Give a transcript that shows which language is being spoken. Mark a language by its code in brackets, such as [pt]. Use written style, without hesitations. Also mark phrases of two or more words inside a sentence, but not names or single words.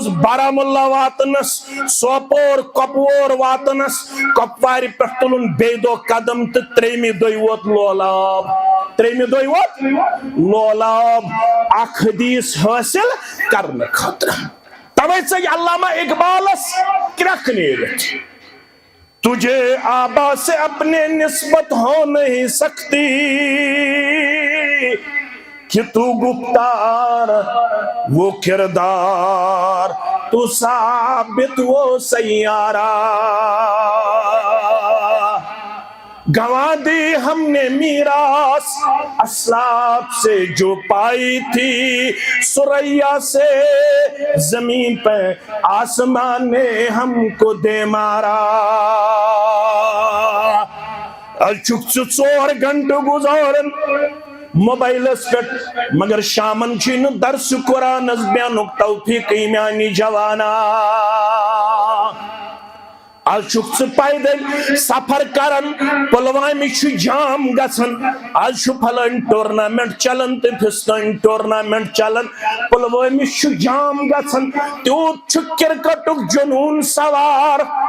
[ks] بارہمولہ واتنس سوپور کۄپوور واتنس کۄپوارِ پٮ۪ٹھ تُلُن بیٚیہِ دۄہ قدم تہٕ 3مہِ دۄہہِ ووت لولاب 3مہِ دۄہہِ ووت لولاب اکھ حدیث حٲصِل کرنہٕ خٲطرٕ توے ژٔج علامہ اقبالس کرٛکھ نیرِتھ [ur] تجھے آبا سے اپنے نسبت ہو نہیں سکتی کہ تو گفتار وہ کردار تو ثابت وہ سیارہ گنوا دی ہم نے میراث اسلاف سے جو پائی تھی سریا سے زمین پہ آسمان نے ہم کو دے مارا [ks] چھک 4 گھنٹے گزارن موبائلس پہ مگر شامن چھن درس قرآن بیانک توفیق میانی جوانا آج چھُ پیدل سفر کرن پلوامہِ چھُ جام گژھن آج چھُ پھلٲنۍ ٹورنامنٹ چلان تہٕ فِستٲنۍ ٹورنامنٹ چلان پلوامہِ چھُ جام گژھن تیوٗت چھُ کرکٹُک جنوٗن سوار